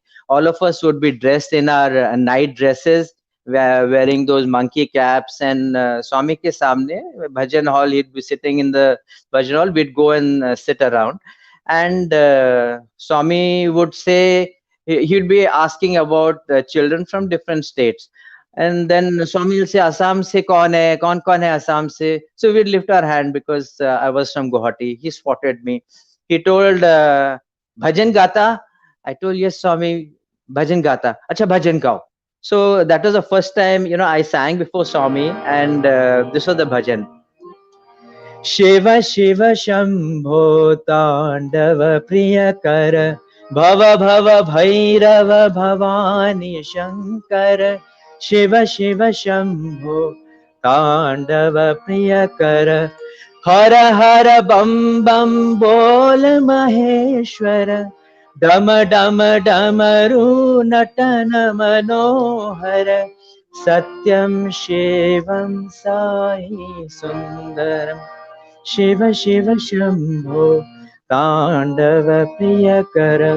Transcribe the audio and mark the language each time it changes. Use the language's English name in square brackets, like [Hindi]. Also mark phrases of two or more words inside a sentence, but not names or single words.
[English] All of us would be dressed in our night dresses, wearing those monkey caps, and [Hindi] स्वामी के सामने [English] bhajan hall. He'd be sitting in the bhajan hall. We'd go and sit around, and Swami would say, he'd be asking about children from different states. And then Swami will say, [Hindi] असम से कौन है असम से? [English] So we'd lift our hand because I was from Guwahati. He spotted me. He told, [Hindi] भजन गाता? [English] I told, yes, Swami, [Hindi] भजन गाता. अच्छा, भजन गाओ. [English] So that was the first time, I sang before Swami, and this was the bhajan. [Sanskrit] शिव शिव शंभो तांडव प्रियकर भव भव भैरव भवानी शंकर शिव शिव शंभो तांडव प्रियकर हर हर बम बम बोल महेश्वर डम डम डमरू नटन मनोहर सत्यम शिवम साई सुंदरम शिव शिव शंभो तांडव प्रियकर.